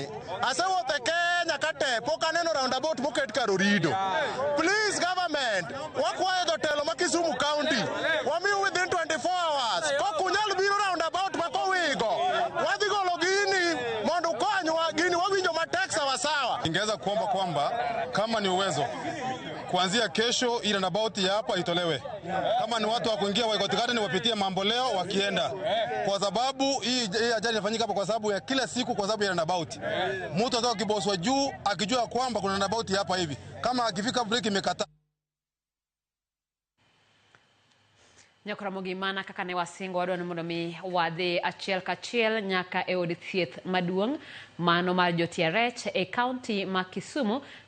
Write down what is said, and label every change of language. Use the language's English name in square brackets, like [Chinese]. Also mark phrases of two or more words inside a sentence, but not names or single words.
[Luo (Kenya and Tanzania)] Asewuothe Kenya kate pok aneno roundabout moket kar orido. [English] Please government, [Luo (Kenya and Tanzania)] wakwaye jotelo ma Kisumu county. Wamiyo [English] within 24 hours. [Luo (Kenya and Tanzania)] Kok unyal biro roundabout makowigo. Wadhi golo gini mondo konywa gini wawinjo matek sawa sawa. [Swahili] Ningeweza kuomba kwamba kama ni uwezo kuanzia kesho ile roundabout ya hapa itolewe. Kama ni watu wa kuingia waikotikate ni wapitie mambo leo wakienda. Kwa sababu hii ajali inafanyika hapa kwa sababu ya kila siku kwa sababu ya roundabout. Mtu ataka kiboswa juu akijua kwamba kuna roundabout hapa hivi. Kama akifika break imekata. [Luo (Kenya and Tanzania)] Ramogi mana kaka ne wasingo wadwa ni mondo mi wadhi achiel kachiel nyaka e od thieth maduong' mano mar jo-TRH e kaunti ma Kisumu.